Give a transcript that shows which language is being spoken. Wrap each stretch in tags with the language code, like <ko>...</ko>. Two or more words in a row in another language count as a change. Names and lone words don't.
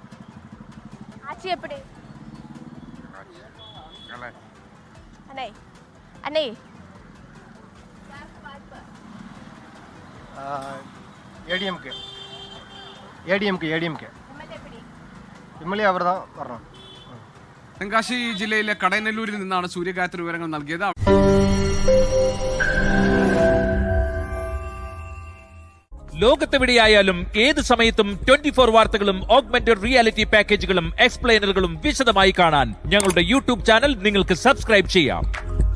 <ta>ஆட்சி எப்படி அண்ணே? ADMK MLA അവർ தான் வரணும்.</ta> <ml>തെങ്കാശി ജില്ലയിലെ കടയനല്ലൂരിൽ നിന്നാണ് സൂര്യഗായത്രി വിവരങ്ങൾ നൽകിയത്. ലോകത്തെവിടെയായാലും ഏത് സമയത്തും 24 വാർത്തകളും</ml> <en>augmented reality</en> <ml>പാക്കേജുകളും എക്സ്പ്ലെയിനറുകളും വിശദമായി കാണാൻ ഞങ്ങളുടെ YouTube ചാനൽ നിങ്ങൾക്ക് സബ്സ്ക്രൈബ് ചെയ്യാം.</ml>